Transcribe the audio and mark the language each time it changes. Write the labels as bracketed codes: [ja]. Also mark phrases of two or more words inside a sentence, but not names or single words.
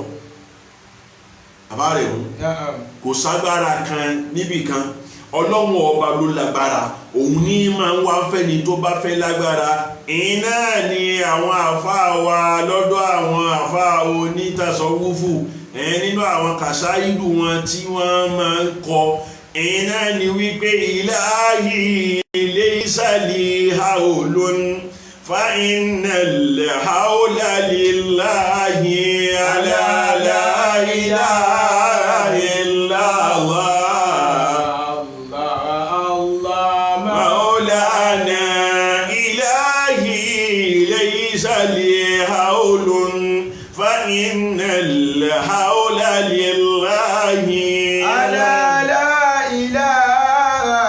[yo] àbárẹ̀ kò ságbára kan níbì kan Ọlọ́run ọba ló lágbára òun ní máa ń wá fẹ́ni tó bá fẹ́ lágbára. iná ni àwọn àfáà wa lọ́dọ̀ àwọn àfáà onítàsọ́wúfù nínú àwọn kàṣáìdù wọn tí wọ́n máa ń kọ iná ni wípé [ar] إلهي ليس لي حول فإن الحول لله ألا لا إله إلا الله. فإن الحول لله ألا لا إله